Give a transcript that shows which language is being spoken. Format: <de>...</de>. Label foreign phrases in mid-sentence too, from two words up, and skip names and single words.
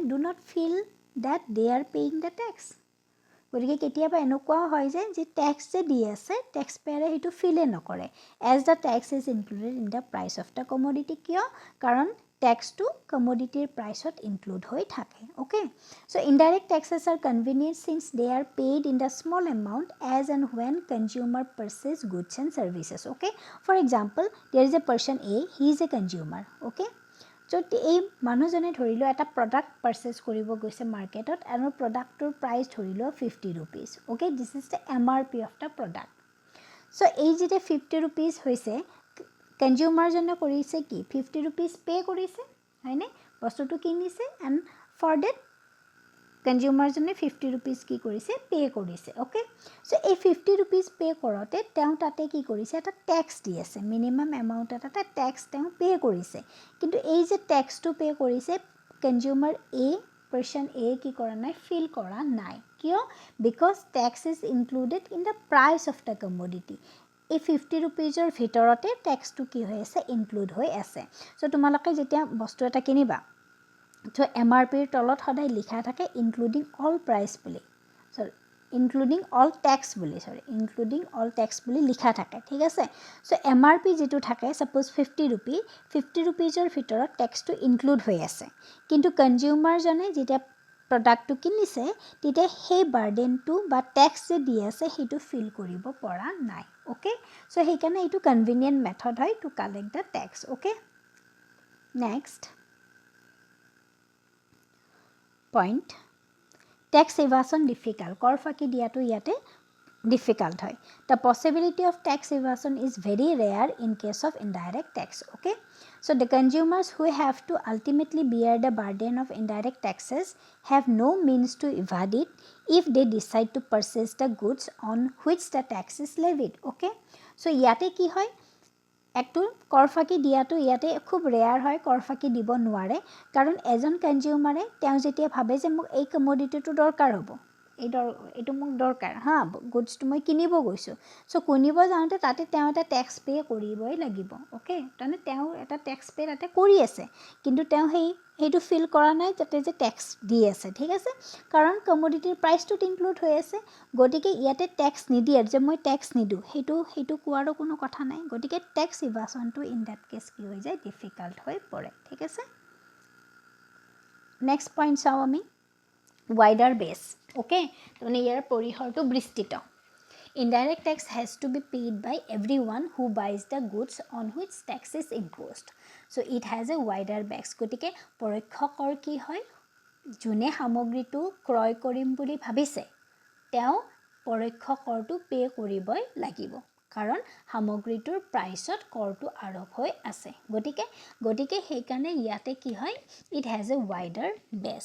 <en>do not feel that they are paying the tax</en> <as>গতিকে কেতিয়াবা এনেকুৱা হয় যে ট্যাক্স যে দি আছে ট্যাক্স পেয়াৰে হেতু ফিলে নকৰে</as> <en>as the tax is included in the price of the commodity</en> <as>কিয় কাৰণ tax to commodity price ot include hoy thake</as> <en>okay so indirect taxes are convenient since they are paid in the small amount as and when consumer purchase goods and services okay for example there is a person A he is a consumer okay so</en> <as>এই মানুহজনে ধৰিলো এটা</as> <en>product purchase</en> <as>কৰিব গৈছে মাৰ্কেটত আৰু প্ৰডাক্টৰ প্ৰাইস ধৰিলো</as> <en>50 rupees okay this is the MRP of the product so</en> <as>এই যেতে 50 rupees হৈছে কনজিউমাৰ জনে কৰিছে কি 50 rupees পে কৰিছে হয়নে বস্তুটো কিনিছে</as> <en>and for that</en> <as>কনজিউমাৰ জনে 50 rupees কি কৰিছে পে কৰিছে</as> <en>okay so</en> <as>এই 50 rupees পে কৰতে তেওঁ তাতে কি কৰিছে এটা ট্যাক্স দি আছে</as> <en>minimum amount</en> <as>এটা ট্যাক্স তেওঁ পে কৰিছে কিন্তু এই যে ট্যাক্সটো পে কৰিছে কনজিউমাৰ এ person A কি কৰা নাই ফিল কৰা নাই কিয়</as> <en>because tax is included in the price of the commodity</en> <as>এই 50 rupeesৰ ভিতৰতে ট্যাক্সটো কি হৈ আছে ইনক্লুড হৈ আছে সো তোমালোকে যেতিয়া বস্তু এটা কিনিবা তো এমআৰপিৰ তলত সদায় লিখা থাকে</as> <en>including all price</en> <as>বুলি</as> <en>sorry including all tax</en> <as>বুলি</as> <en>sorry including all tax</en> <as>বুলি লিখা থাকে ঠিক আছে সো এমআৰপি যেটো থাকে সাপোজ 50 rupees 50 rupeesৰ ভিতৰত ট্যাক্সটো ইনক্লুড হৈ আছে কিন্তু কনজিউমাৰ জনে যেতিয়া প্ৰডাক্টটো কিনিছে তেতিয়া সেই বাৰ্ডেনটো বা ট্যাক্স যে দি আছে হেতু ফিল কৰিব পৰা নাই</as> <en>okay so</en> <as>হেকাৰণে এটো</as> <en>convenient method</en> <as>হয়</as> <en>to collect the tax okay next point tax evasion difficult</en> <as>কৰ ফাকি দিয়াটো ইয়াতে difficult hoy.</as> <en>The possibility of tax evasion is very rare in case of indirect tax. Okay, so the consumers who have to ultimately bear the burden of indirect taxes have no means to evade it if they decide to purchase the goods on which the tax is levied. Okay, so</en> <as>ইয়াতে কি হয়, একটু কৰফাকি দিয়াটো ইয়াতে খুব ৰেয়াৰ হয়, কৰফাকি দিব নোৱাৰে, কাৰণ এজন কনজিউমাৰে তেওঁ যেতিয়া ভাবে যে মোক এই কমোডিটিটো দৰকাৰ হ'ব, এইটো মোক দৰকাৰ, হা গুডছটো মই কিনিব গৈছোঁ, চ' কিনিব যাওঁতে তাতে তেওঁ এটা টেক্স পে' কৰিবই লাগিব। অ'কে, তাৰমানে তেওঁ এটা টেক্স পে' তাতে কৰি আছে, কিন্তু তেওঁ সেইটো ফিল কৰা নাই যাতে যে টেক্স দি আছে, ঠিক আছে, কাৰণ কমোডিটিৰ প্ৰাইচটোত ইনক্লুড হৈ আছে, গতিকে ইয়াতে টেক্স নিদিয়ে যে মই টেক্স নিদিওঁ, সেইটো কোৱাৰো কোনো কথা নাই, গতিকে টেক্স ইভাজনটো</as> <en>in that case</en> <as>কি হৈ যায়, ডিফিকাল্ট হৈ পৰে, ঠিক আছে।</as> <en>next point</en> <as>চাওঁ আমি,</as> <en>wider base.</en> <as>Okay, তাৰমানে ইয়াৰ পৰিসৰটো বিস্তৃত।</as> <en>Indirect tax has to be paid by everyone who buys the goods on which tax is imposed. So it has a wider base.</en> <as>গতিকে পৰোক্ষ কৰ কি হয়, যোনে সামগ্ৰীটো ক্ৰয় কৰিম বুলি ভাবিছে তেওঁ পৰোক্ষ কৰটো পে' কৰিবই লাগিব, কাৰণ সামগ্ৰীটোৰ প্ৰাইচত কৰটো আৰোপ হৈ আছে, গতিকে সেইকাৰণে ইয়াতে কি হয়,</as> <en>it has a wider base.</en>